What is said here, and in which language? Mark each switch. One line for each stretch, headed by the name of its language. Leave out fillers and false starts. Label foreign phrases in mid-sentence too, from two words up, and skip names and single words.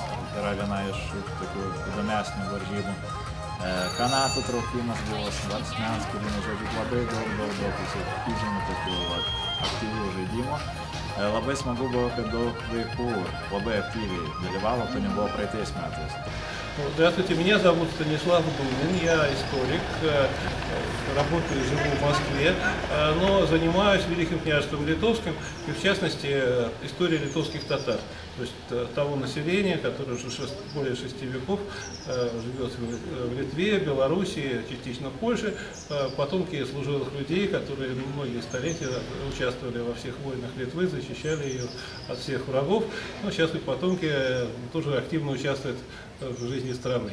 Lithuanian: Yra viena iš tokių įdomesnių varžybų. Kanatų traukimas buvo, svarsmens, kūrinų žodžių, labai daug fizinių tokių aktyvių žaidimų. Labai smagu buvo, kad daug vaikų labai aktyviai dalyvavo, to nebuvo праeitais metais.
Russian: Здравствуйте, меня зовут Станислав Бунин, я историк, работаю и живу в Москве, но занимаюсь Великим княжеством Литовским и, в частности, историей литовских татар, то есть того населения, которое уже более 6 веков живет в Литве, Белоруссии, частично в Польше, потомки служилых людей, которые многие столетия участвовали во всех войнах Литвы, защищали ее от всех врагов, но сейчас и потомки тоже активно участвуют в жизни страны.